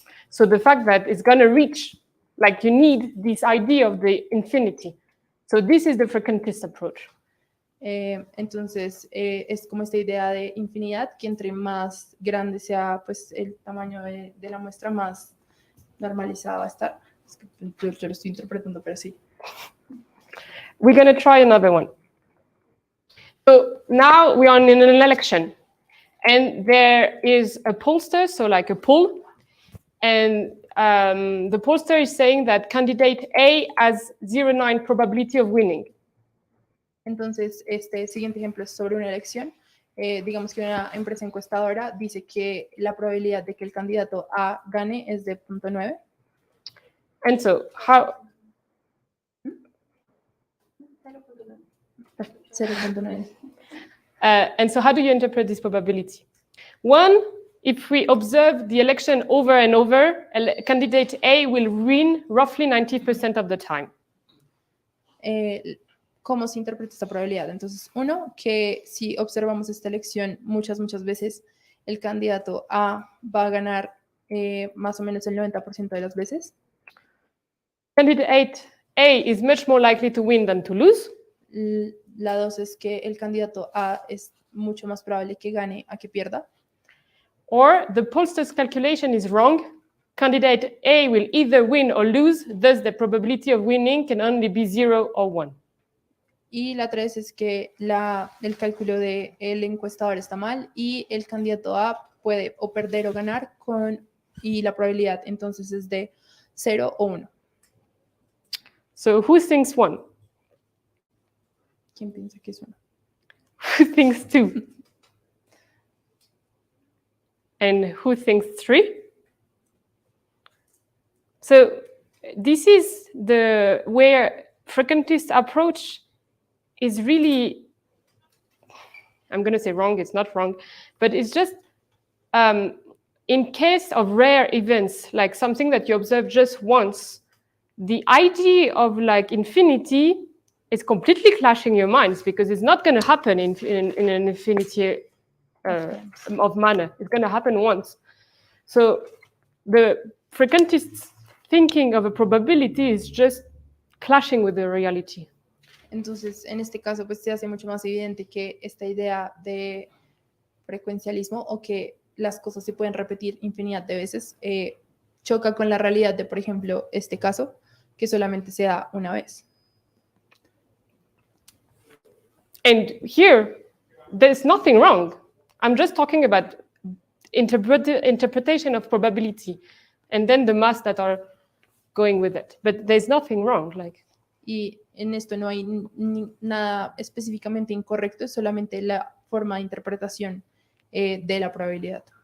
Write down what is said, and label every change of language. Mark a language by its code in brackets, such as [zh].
[en] So the fact that it's going to reach, like you need this idea of the infinity. So this is the frequentist approach. [es] Entonces, es como esta idea de infinidad, que entre más grande sea pues, el tamaño de la muestra, más normalizada va a estar. Es que yo lo estoy interpretando, pero sí. [en] We're going to try another one. So now we are in an election, and there is a pollster, so like a poll, and the pollster is saying that candidate A has 0.9 probability of winning. [es] Entonces, este siguiente ejemplo es sobre una elección. Digamos que una empresa encuestadora dice que la probabilidad de que el candidato A gane es de 0.9. [en] And so how... 0.9. And so how do you interpret this probability? One, if we observe the election over and over, candidate A will win roughly 90% of the time. [es] ¿Cómo se interpreta esta probabilidad? Entonces, uno, que si observamos esta elección muchas veces, el candidato A va a ganar más o menos el 90% de las veces. [en] Candidate A is much more likely to win than to lose. [es] La dos es que el candidato A es mucho más probable que gane a que pierda. [en] Or the pollster's calculation is wrong. Candidate A will either win or lose, thus the probability of winning can only be 0 or 1. [es] Y la tres es que el cálculo del encuestador está mal y el candidato A puede o perder o ganar y la probabilidad entonces es de 0 o 1. [en] So who thinks 1? [es] ¿Quién piensa que es 1? [en] Who thinks 2? And who thinks 3? So this is where frequentist approach is really, I'm going to say wrong, it's not wrong, but it's just in case of rare events, like something that you observe just once, the idea of like infinity is completely clashing your minds because it's not going to happen in an infinity of manner. It's going to happen once. So the frequentist thinking of a probability is just clashing with the reality. [es] Entonces, en este caso, pues se hace mucho más evidente que esta idea de frecuencialismo o que las cosas se pueden repetir infinidad de veces choca con la realidad de, por ejemplo, este caso, que solamente se da una vez. [en] And here, there's nothing wrong. I'm just talking about interpretation of probability, and then the maths that are going with it. But there's nothing wrong. Like, [es] Y en esto no hay nada específicamente incorrecto, es solamente la forma de interpretación de la probabilidad.